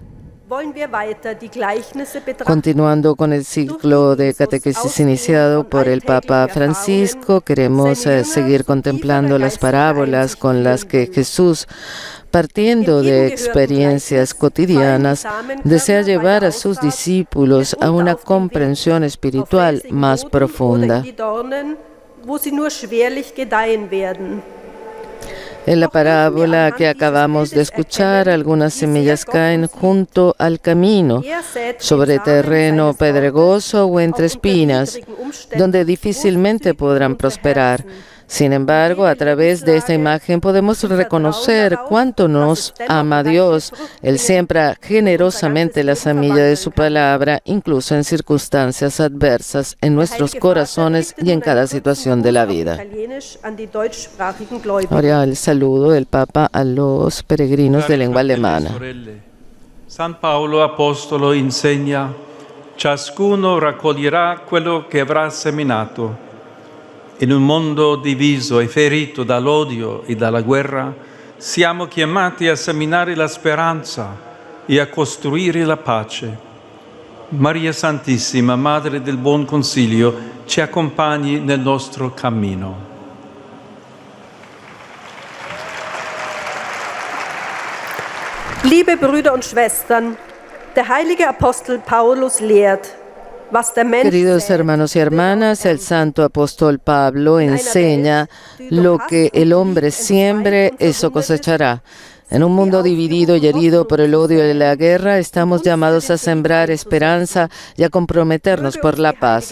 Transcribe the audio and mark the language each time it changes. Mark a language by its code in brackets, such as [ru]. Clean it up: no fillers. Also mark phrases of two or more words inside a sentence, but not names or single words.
[de] wollen wir weiter die Gleichnisse betrachten. [es] Continuando con el ciclo de catequesis iniciado por el Papa Francisco, queremos seguir contemplando las parábolas con las que Jesús, partiendo de experiencias cotidianas, desea llevar a sus discípulos a una comprensión espiritual más profunda. [de] Wo sie nur schwerlich gedeihen werden. [es] En la parábola que acabamos de escuchar, algunas semillas caen junto al camino, sobre terreno pedregoso o entre espinas, donde difícilmente podrán prosperar. Sin embargo, a través de esta imagen podemos reconocer cuánto nos ama Dios. Él siembra generosamente la semilla de su palabra, incluso en circunstancias adversas, en nuestros corazones y en cada situación de la vida. Ahora el saludo del Papa a los peregrinos de lengua alemana. [it] San Paolo Apostolo insegna: ciascuno raccoglierà quello che avrà seminato. In un mondo diviso e ferito dall'odio e dalla guerra, siamo chiamati a seminare la speranza e a costruire la pace. Maria Santissima, Madre del Buon Consiglio, ci accompagni nel nostro cammino. [de] Liebe Brüder und Schwestern, der heilige Apostel Paulus lehrt, was der Mensch [es] Queridos [de] sät, [es] hermanos y hermanas, el santo apóstol Pablo enseña lo que el hombre siembre, eso cosechará. En un mundo dividido y herido por el odio y la guerra, estamos llamados a sembrar esperanza y a comprometernos por la paz.